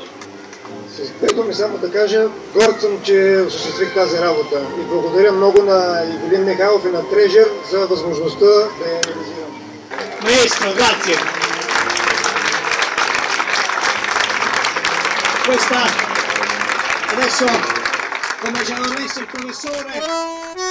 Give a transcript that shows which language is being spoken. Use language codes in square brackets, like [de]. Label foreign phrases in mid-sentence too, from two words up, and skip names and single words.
[bg] С две думи само да кажа, горд съм, че осъществих тази работа и благодаря много на Ивелин Михайлов и на Трежер за възможността да я реализирам. [it] Maestro, grazie. Questa adesso, come ci ha messo il professore,